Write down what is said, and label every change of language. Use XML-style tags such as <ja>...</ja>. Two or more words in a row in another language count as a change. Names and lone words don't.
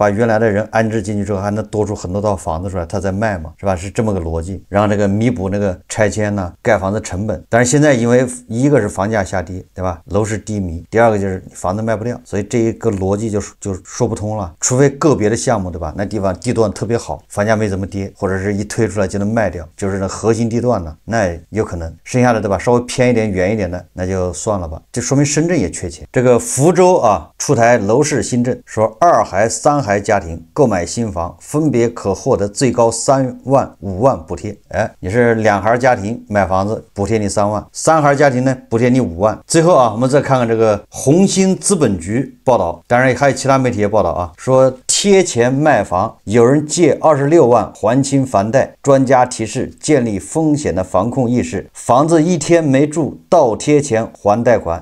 <zh>把原來的人安置進去之後，還能多出很多套房子出來，它再賣嘛，是吧？是這麼個邏輯，讓那個彌補那個拆遷呢、蓋房子成本。但是現在因為一個是房價下跌，對吧？樓市低迷，第二個就是房子賣不掉，所以這一個邏輯就說不通了。除非個別的項目，對吧？那地方地段特別好，房價沒怎麼跌，或者是一推出來就能賣掉，就是那核心地段呢，那有可能。剩下的，對吧？稍微偏一點、遠一點的，那就算了吧。这說明深圳也缺錢。這個福州啊，出台樓市新政，說2孩、3孩家庭購買新房，分別可獲得最高3萬、5萬補貼。哎，你是2孩家庭買房子，補貼你3萬；3孩家庭呢，補貼你5萬。最後啊，我們再看看這個紅星資本局報道，當然還有其他媒體也報道啊，說貼錢賣房，有人借26萬還清房貸，專家提示建立風險的防控意識，房子1天沒住倒貼錢還貸款。</zh>